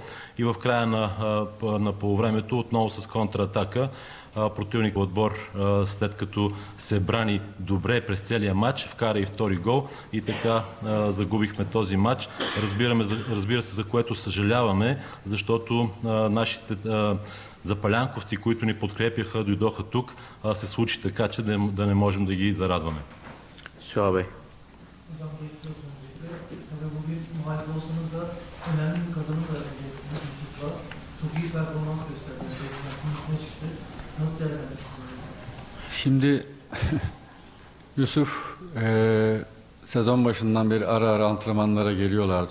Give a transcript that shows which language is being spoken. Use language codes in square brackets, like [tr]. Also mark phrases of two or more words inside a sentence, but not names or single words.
[bg] И в края на полувремето отново с контратака противникови отбор, след като се брани добре през целия матч, вкара и втори гол и така загубихме този матч. Разбира се, за което съжаляваме, защото нашите запалянковци, които ни подкрепяха, дойдоха тук, се случи така, че да не можем да ги зарадваме. [tr] Şuha Bey. Hocam geçiyoruz öncelikle. Tabii bugün muhalif olsanız da önemli bir kazanım da elde ettiniz Yusuf'la. Çok iyi performans gösterdiniz. Üstüne çıktı. Nasıl değerlendiriyorsunuz? Şimdi Yusuf sezon başından beri ara ara antrenmanlara geliyorlar.